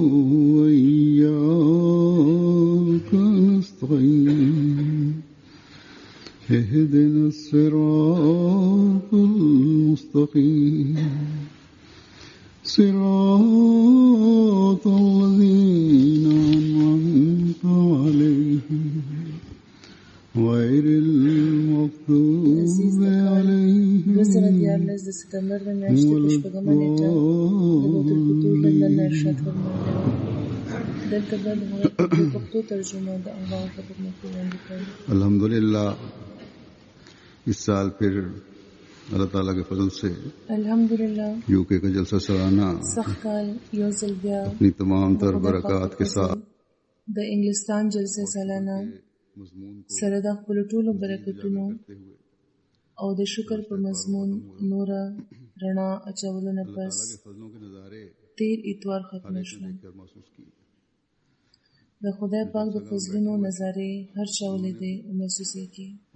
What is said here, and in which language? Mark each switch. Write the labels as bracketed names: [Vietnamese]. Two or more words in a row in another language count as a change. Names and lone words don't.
[Arabic] وإياك نستعين اهدنا الصراط المستقيم صراط الذين أنعمت عليهم غير المغضوب عليهم [Pashto] د ستمبر د میاشتې په شپږمه نېټه د بیت الفتوح له لنډه ارشاد فرمایي. دلته به د پښتو ترجمه د الله په خدمت کې وړاندې کوي. [Urdu] الحمدللہ اس سال پھر اللہ تعالیٰ کے فضل سے الحمدللہ UK کا جلسہ سالانہ [Pashto] سخت کال یو ځل بیا [Urdu] اپنی تمام تر برکات کے ساتھ [Pashto] د انګلستان جلسه سالانه سره د خپل ټولو برکتونو او د شکر په مضمون نورا رڼا اچولو نه پس تیر اتوار ختم شو. د خدای پاک د فضلونو نظارې هر چا ولیدې او محسوسې کی.